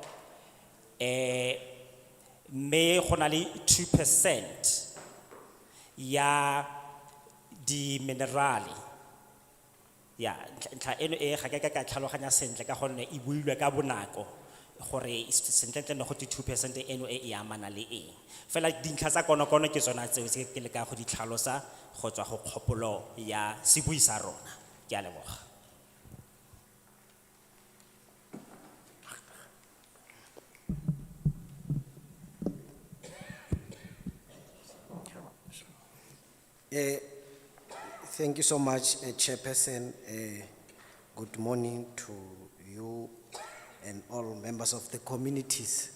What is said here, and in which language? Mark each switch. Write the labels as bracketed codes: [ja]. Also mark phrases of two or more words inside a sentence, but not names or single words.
[tn] mme go na le 2% ya di minerale ya ntlha eno ga ke ka tlhaloganya sentle ka gonne e builwe ka bonako gore sentle no go 2% eno e amana le eng fela dintlha tsa konokono ke tsona tseo tse ke le ka go di tlhalosa go tswa go kgopolo ya sebui sa rona. Ke a leboga. [en] Thank you so much, Chairperson. Good morning to you and all members of the communities.